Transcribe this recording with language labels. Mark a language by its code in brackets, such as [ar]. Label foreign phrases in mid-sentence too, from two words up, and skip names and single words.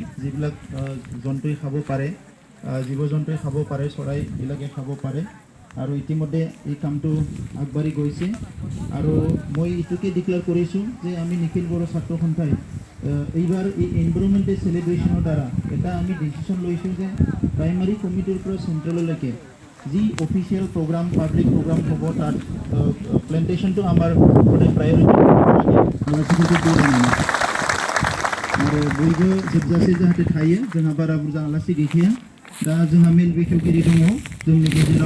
[as] যিবিলাক জন্তুই খাব পাৰে জীৱ জন্তুই খাব পাৰে চৰাইবিলাকে খাব পাৰে আৰু ইতিমধ্যে এই কামটো আগবাঢ়ি গৈছে আৰু মই এইটোকে ডিক্লেয়াৰ কৰিছোঁ যে আমি নিখিল বড়ো ছাত্ৰ সন্থাই এইবাৰ এই [en] environmental celebrationৰ [as] দ্বাৰা এটা আমি ডিচিশ্যন লৈছোঁ যে [en] primary committeeৰ [as] পৰা চেণ্ট্ৰেললৈকে যি [en] official program public program [as] হ'ব তাত প্লেণ্টেশ্যনটো আমাৰ সদায় প্ৰায়ৰিটি [brx] आरो बयबो जोबजासे जाहाथे थायो जोंहा बारा बुरजा आलासि गैखाया दा जोंहा मेल बेखेवगिरि दङ जोंनि गेजेराव